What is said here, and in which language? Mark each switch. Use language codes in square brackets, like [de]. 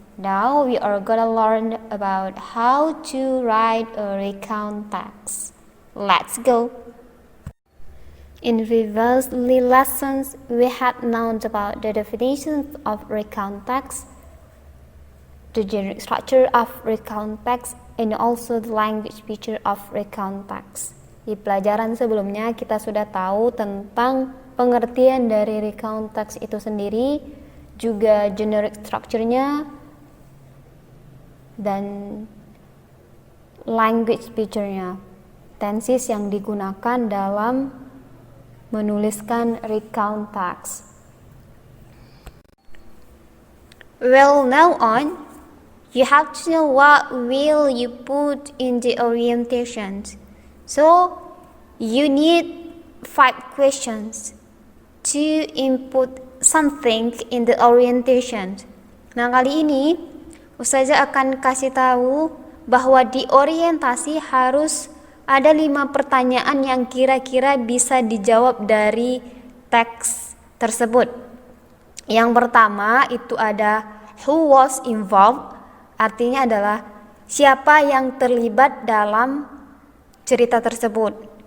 [en] Now we are gonna learn about how to write a recount text. Let's go. In previous lessons, we had known about the definitions of recount text, the generic structure of recount text, and also the language feature of recount text. [id] Di pelajaran sebelumnya kita sudah tahu tentang pengertian dari recount text itu sendiri, juga generic structure-nya, dan language feature-nya, tenses yang digunakan dalam menuliskan recount text. [en] Well, now on, you have to know what will you put in the orientation. So, you need 5 questions to input something in the orientation. [id] Nah, kali ini Ustazah akan kasih tahu bahwa di orientasi harus ada 5 pertanyaan yang kira-kira bisa dijawab dari teks tersebut. Yang pertama itu ada [en] who was involved, [id] artinya adalah siapa yang terlibat dalam cerita tersebut.